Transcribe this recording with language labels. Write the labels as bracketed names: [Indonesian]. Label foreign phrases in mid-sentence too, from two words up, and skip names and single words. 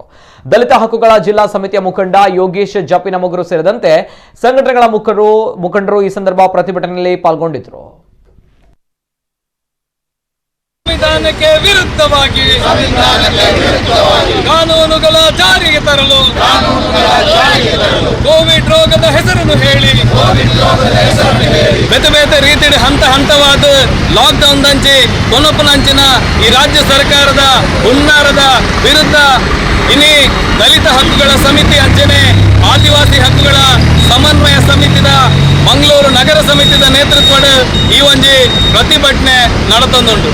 [Kannada] ದಲಿತ ಹಕ್ಕುಗಳ ಜಿಲ್ಲಾ ಸಮಿತಿಯ ಮುಖಂಡ ಯೋಗೇಶ್ ಜಪಿನಮೊಗರು ಸೇರಿದಂತೆ ಸಂಘಟನೆಗಳ ಮುಖಂಡರು ಈ ಸಂದರ್ಭ ಪ್ರತಿಭಟನೆಯಲ್ಲಿ ಪಾಲ್ಗೊಂಡಿದ್ದರು। ಸಂವಿಧಾನಕ್ಕೆ ವಿರುದ್ಧವಾಗಿ ಕಾನೂನುಗಳ ಜಾರಿಗೆ ತರಲು ಕೋವಿಡ್ ರೋಗದ ಹೆಸರನ್ನು ಹೇಳಿ [Tulu] ಬೇತೆ ಬೇತೆ ರೀತಿ ಹಂತ ಹಂತವಾದ ಲಾಕ್ಡೌನ್ ದಂಚಿ ಕೊನಪನಂಚಿನ ಈ ರಾಜ್ಯ ಸರ್ಕಾರದ ಹುನ್ನಾರದ ವಿರುದ್ಧ ಇನಿ ದಲಿತ ಹಕ್ಕುಗಳ ಸಮಿತಿ ಅಂಚನೆ ಆದಿವಾಸಿ ಹಕ್ಕುಗಳ ಸಮನ್ವಯ ಸಮಿತಿದ ಮಂಗಳೂರು ನಗರ ಸಮಿತಿದ ನೇತೃತ್ವದ ಈ ಒಂಜಿ ಪ್ರತಿಭಟನೆ ನಡೆತೊಂದುಂಟು।